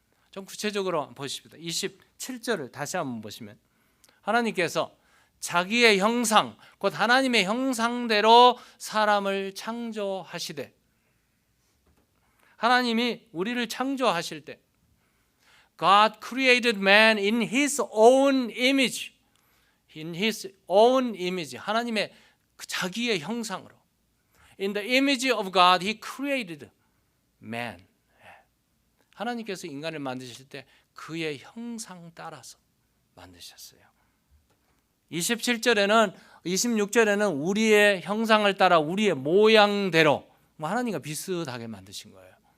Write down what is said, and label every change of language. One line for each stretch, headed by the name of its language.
Korean: 좀 구체적으로 보십시다. 27절을 다시 한번 보시면 하나님께서 자기의 형상, 곧 하나님의 형상대로 사람을 창조하시되, 하나님이 우리를 창조하실 때
English: God created man in his own image. In his own image.
Korean: 하나님의 자기의 형상으로.
English: In the image of God he created man.
Korean: 하나님께서 인간을 만드실 때 그의 형상 따라서 만드셨어요. 27절에는 26절에는 우리의 형상을 따라 우리의 모양대로 하나님과 비슷하게 만드신 거예요.